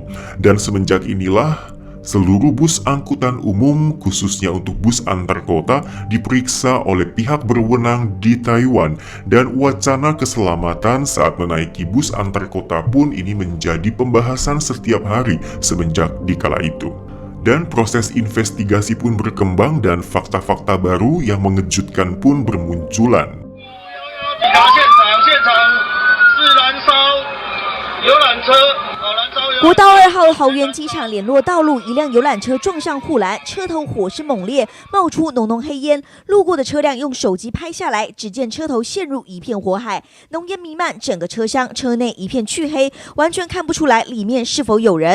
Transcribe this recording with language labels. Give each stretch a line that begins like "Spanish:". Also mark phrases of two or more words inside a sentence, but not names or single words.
Indonesian: Dan semenjak inilah seluruh bus angkutan umum, khususnya untuk bus antar kota, diperiksa oleh pihak berwenang di Taiwan. Dan wacana keselamatan saat menaiki bus antar kota pun ini menjadi pembahasan setiap hari semenjak dikala itu. Dan proses investigasi pun berkembang dan fakta-fakta baru yang mengejutkan pun bermunculan.
Chinese: 国道2号桃园机场联络道路，一辆游览车撞上护栏，车头火势猛烈，冒出浓浓黑烟。路过的车辆用手机拍下来，只见车头陷入一片火海，浓烟弥漫整个车厢，车内一片黢黑，完全看不出来里面是否有人。